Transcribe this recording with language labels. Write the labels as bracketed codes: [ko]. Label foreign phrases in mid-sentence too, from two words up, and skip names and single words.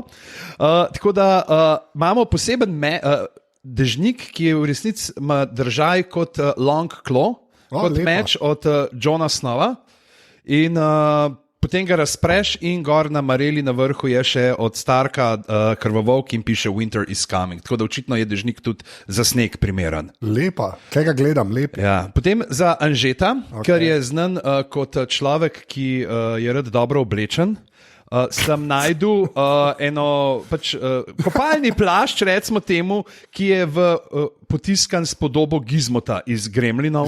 [sl] Tako da imamo poseben dežnik, ki je v resnici držaj kot Long Claw, kot meč od Johna Snowa. In potem ga razpreš in gor na mareli na vrhu je še od Starka krvovolk in piše [en] Winter is coming. [sl] Tako da očitno je dežnik tudi za sneg primeren. Lepa, kaj ga gledam, lep. Ja. Potem za Anžeta, ker je znan kot človek, ki je rad dobro oblečen. Sem najdel kopalni plašč, recimo temu, ki je potiskan s podobo Gizmota iz Gremlinov.